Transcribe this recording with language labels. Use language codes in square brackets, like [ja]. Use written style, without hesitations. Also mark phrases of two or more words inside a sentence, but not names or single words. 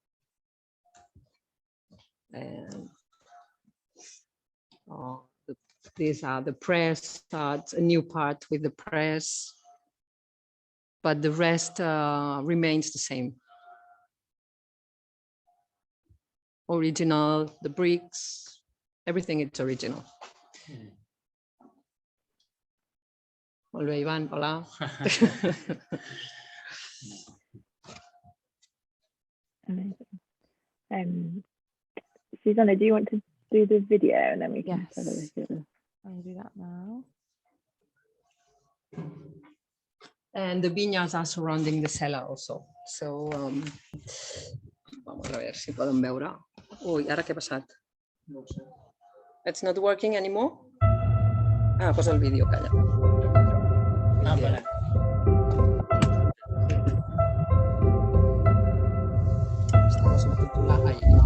[en] And these are the press parts, a new part with the press, but the rest remains the same. Original, the bricks, everything is original. [ca] Hola, Ivan, hola. [en] Susanna, do you want to do the video and then we can have a look at it? I'll do that now. And the vineyards are surrounding the cellar also. So, [es] vamos a ver [ca] si poden veure. Ui, ara què ha passat? No sé. [en] It's not working anymore? [ca] Ah, posa el vídeo, calla. Ah, vale. [es] Estamos subtitulando ahí.